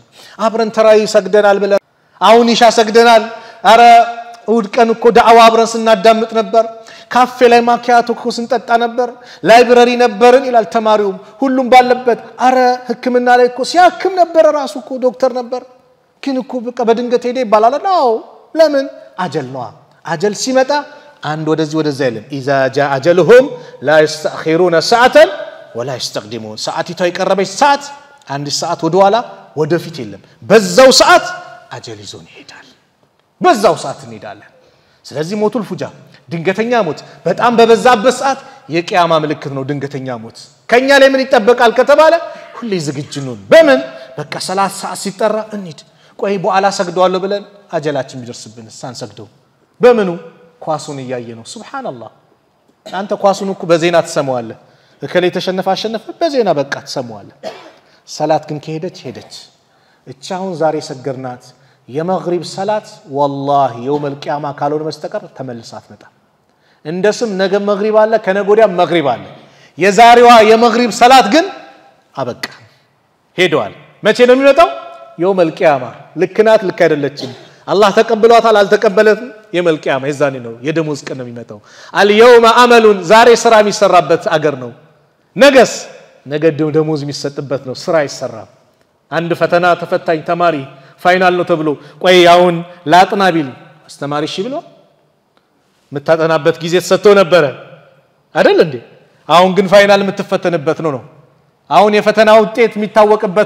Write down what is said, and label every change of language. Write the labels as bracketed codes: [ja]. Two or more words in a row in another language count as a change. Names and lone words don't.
[am] አብረን ተራይ ሰግደናል ብለ አሁን ኢሻ ሰግደናል አረ ውድቀን እኮ ዳዕዋ አብረን ስናዳምጥ ነበር ካፌ ላይ ማኪያቶ እኮ ስንጠጣ ነበር ላይብረሪ ነበርን ይላል ተማሪው ሁሉም ባለበት አረ ህክምና ላይ እኮ ሲያክም ነበር ራሱ እኮ ዶክተር ነበር ግን እኮ በቃ በድንገት ሄደ ይባላል ነው ለምን አጀል ነው አጀል ሲመጣ አንድ ወደዚህ አይልም [ar] اذا جاء اجلهم لا يستأخرون ساعه ولا يستقدمون [am] ሰዓቲቷ የቀረበች ሰዓት አንድ ሰዓት ወደኋላ ወደፊት የለም በዛው ሰዓት አጀል ይዞን ይሄዳል በዛው ሰዓት እንሄዳለን ስለዚህ ሞቱል ፉጃ ድንገተኛ ሞት በጣም በበዛበት ሰዓት የቂያማ ምልክት ነው ድንገተኛ ሞት ከኛ ላይ ምን ይጠበቃል ከተባለ ሁሌ ዝግጁ ነን በምን በቃ 30 ሰዓት ሲጠራ እንሂድ ቆይ በኋላ ሰግደዋለሁ ብለን አጀላችን ቢደርስብን ሳንሰግደው በምኑ ኳሱን ያያየ ነው ሱብሃንአላህ አንተ ኳሱን እኮ በዜና ተሰማዋለህ እከሌ ተሸነፈ በዜና በቃ ተሰማዋለህ ሰላት ግን ሄደች እቻውን ዛሬ ሰገርናት የመግሪብ ሰላት [ar] والله يوم القيامه [am] ካልሆነ መስተቀር ተመልሳት መጣ እንደስም ነገ መግሪብ አለ ከነጎዲያ መግሪብ አለ የዛሬዋ የመግሪብ ሰላት ግን አበቃ ሄዷል መቼ ነው የሚመጣው [ar] يوم القيامه [am] ልክናት ልክ አይደለችም አላህ ተቀበሏታል አልተቀበለትም [ar] يوم القيامه [am] የዛኔ ነው የደሞዝ ቀን ነው የሚመጣው [ar] اليوم عمل [am] ዛሬ ስራ የሚሰራበት አገር ነው ነገስ ነገ ደሞዝ የሚሰጥበት ነው ስራ ይሰራል አንድ ፈተና ተፈታኝ ተማሪ ፋይናል ነው ተብሎ ቆይ ያውን ላጥና ቢል አስተማሪ እሺ ብሎ መታጠናበት ጊዜ ተሰጥቶ ነበር አይደል እንዴ አሁን ግን ፋይናል የምትፈተንበት ነው አሁን የፈተና ውጤት የሚታወቅበት